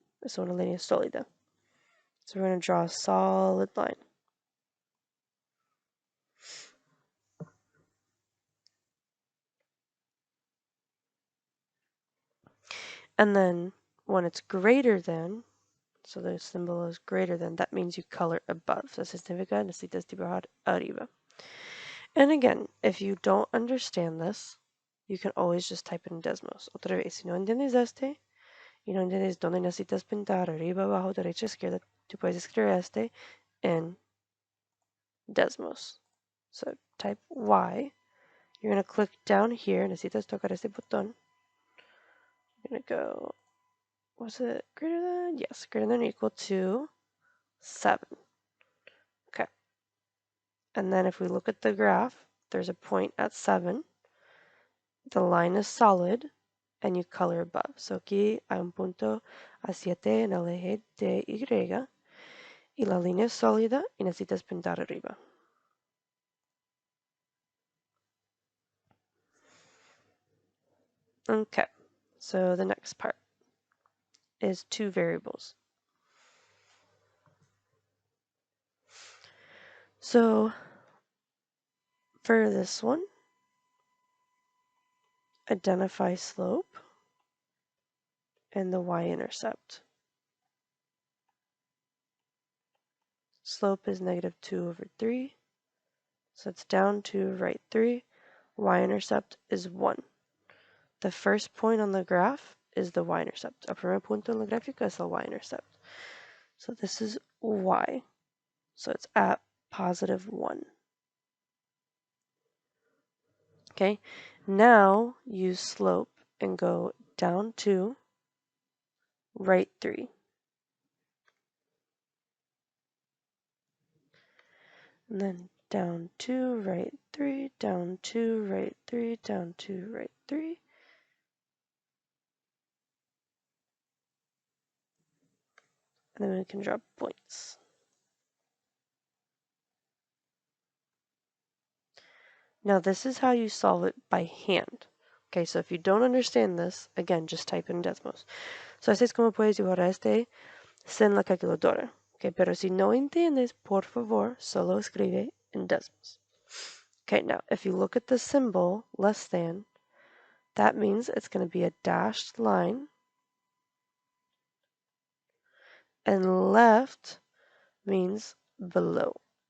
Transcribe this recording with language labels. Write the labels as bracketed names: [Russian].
[Spanish] Es una línea sólida. [English] So we're going to draw a solid line. And then when it's greater than, so the symbol is greater than, that means you color above. [Spanish] So significa necesitas dibujar arriba. [English] And again, if you don't understand this, you can always just type it in Desmos. [Spanish] Otra vez, si no entiendes este, y no entiendes dónde necesitas pintar, arriba, abajo, derecha, izquierda, tú puedes escribir este en Desmos. [English] So type Y. You're going to click down here. [Spanish] Necesitas tocar este botón. [English] You're going to go, was it greater than? Yes, greater than or equal to 7. Okay. And then if we look at the graph, there's a point at 7. The line is solid, and you color above. [Spanish] So aquí hay un punto a 7 en el eje de Y, y la línea es sólida y necesitas pintar arriba. [English] Okay, so the next part is two variables. So for this one, identify slope and the y-intercept. Slope is -2/3, so it's down to right 3. Y-intercept is 1. The first point on the graph is the y-intercept. [Spanish] El primer punto en la gráfica es el y-intercept. [English] So this is y. So it's at +1. Okay, now use slope and go down 2, right 3. And then down 2, right 3, down 2, right 3, down 2, right 3. And then we can draw points. Now this is how you solve it by hand. Okay, so if you don't understand this, again, just type in Desmos. [Spanish] So así es como puedes dibujar este sin la calculadora. Okay, pero si no entiendes, por favor, solo escribe en Desmos. [English] Okay, now if you look at the symbol, less than, that means it's going to be a dashed line. And left means below.